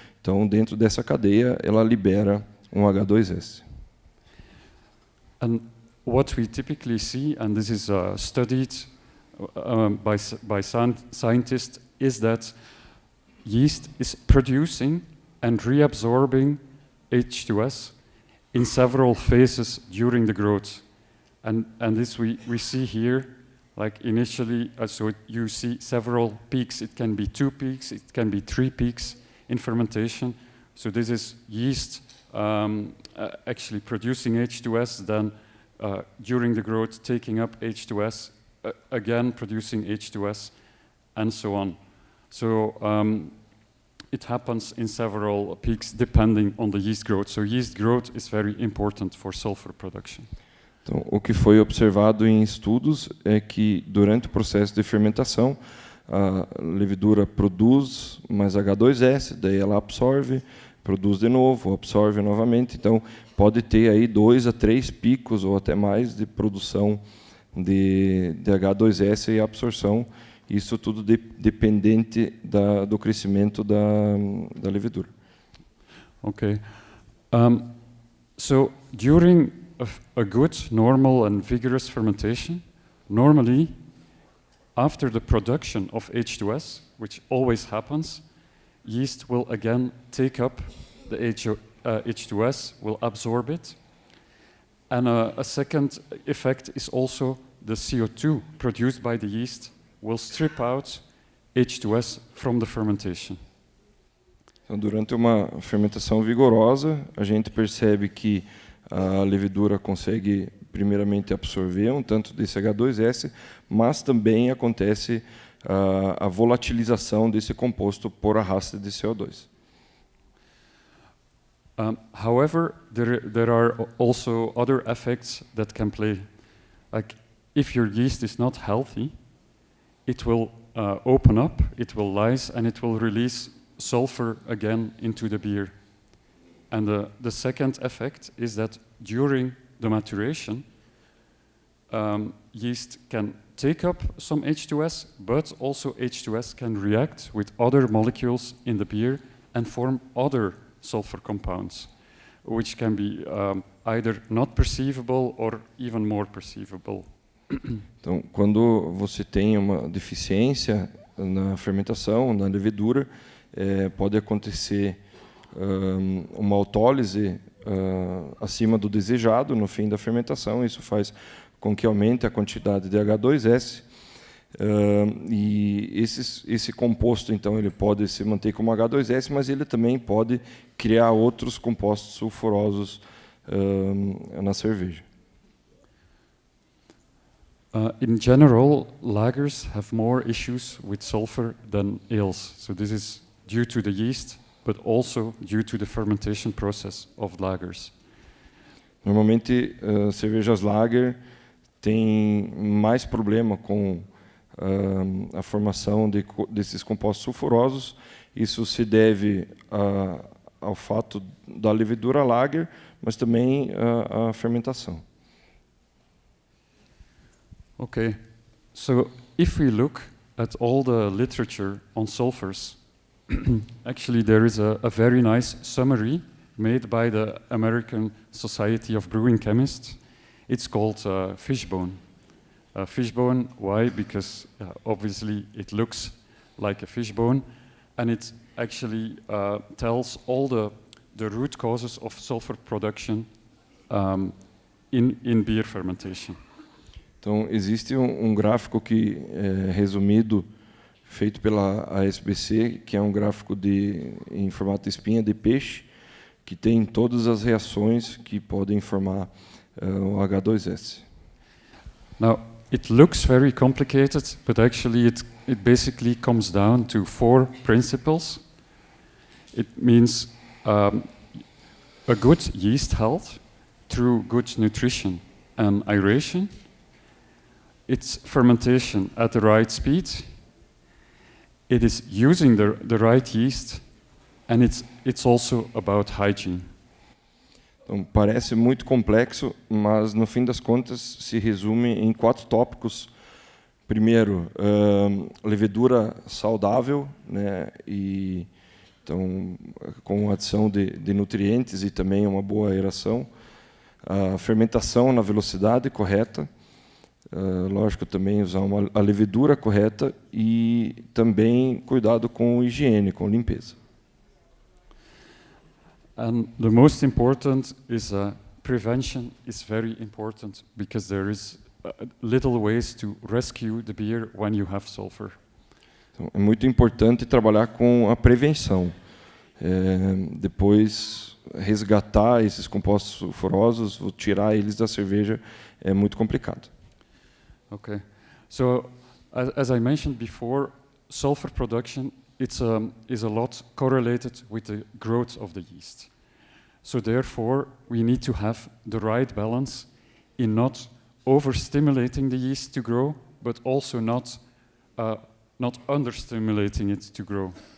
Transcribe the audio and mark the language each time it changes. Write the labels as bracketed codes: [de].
[pt] Então, dentro dessa cadeia, ela libera um H2S. [en] And what we typically see, and this is studied by scientists, is that yeast is producing and reabsorbing H2S in several phases during the growth. And this we see here, like initially, so you see several peaks. It can be 2 peaks, it can be 3 peaks in fermentation. So this is yeast actually producing H2S, then during the growth taking up H2S, again producing H2S, and so on. So it happens in several peaks depending on the yeast growth. So yeast growth is very important for sulfur production. [pt] Então, o que foi observado em estudos é que, durante o processo de fermentação, a levedura produz mais H2S, daí ela absorve, produz de novo, absorve novamente. Então, pode ter aí 2 a 3 picos ou até mais de produção de H2S e absorção. Isso tudo dependente do crescimento da levedura. [en] Okay. So, during a good, normal, and vigorous fermentation, normally, after the production of H2S, which always happens, yeast will again take up the H2S, will absorb it. And a second effect is also the CO2 produced by the yeast will strip out H2S from the fermentation. [pt] Então, durante uma fermentação vigorosa, a gente percebe que a levedura consegue primeiramente absorver um tanto desse H2S, mas também acontece a volatilização desse composto por arraste de CO2. [en] However, there are also other effects that can play. Like if your yeast is not healthy, it will open up, it will lyse, and it will release sulfur again into the beer. And the second effect is that during the maturation, yeast can take up some H2S, but also H2S can react with other molecules in the beer and form other sulfur compounds, which can be either not perceivable or even more perceivable. [pt] Então, quando você tem uma deficiência na fermentação, na levedura, pode acontecer uma autólise acima do desejado no fim da fermentação. Isso faz com que aumente a quantidade de H2S. E esse composto, então, ele pode se manter como H2S, mas ele também pode criar outros compostos sulfurosos na cerveja. [en] In general, lagers have more issues with sulfur than ales. So this is due to the yeast, but also due to the fermentation process of lagers. [pt] Normalmente, cervejas lager tem mais problema com a formação desses compostos sulfurosos. Isso se deve ao fato da levedura lager, mas também à fermentação. [en] Okay, so if we look at all the literature on sulfurs, actually there is a very nice summary made by the American Society of Brewing Chemists. It's called fishbone. Fishbone, why? Because obviously it looks like a fishbone, and it actually tells all the root causes of sulfur production in beer fermentation. [pt] Então, existe gráfico que é resumido, feito pela ASBC, que é gráfico em formato de espinha de peixe, que tem todas as reações que podem formar o H2S. [en] Now, it looks very complicated, but actually it basically comes down to 4 principles. It means a good yeast health through good nutrition and aeration. It's fermentation at the right speed. It is using the right yeast, and it's also about hygiene. [pt] Então, parece muito complexo, mas no fim das contas se resume em 4 tópicos. Primeiro, levedura saudável, né, e então com adição de nutrientes e também uma boa aeração. A fermentação na velocidade correta. Lógico, também usar a levedura correta e também cuidado com higiene, com limpeza. [en] And the most important is prevention is very important because there is little ways to rescue the beer when you have sulfur. [pt] Então, é muito importante trabalhar com a prevenção. Depois resgatar esses compostos sulfurosos, tirar eles da cerveja é muito complicado. [en] Okay, so as I mentioned before, sulfur production is a lot correlated with the growth of the yeast. So therefore, we need to have the right balance in not overstimulating the yeast to grow, but also not understimulating it to grow.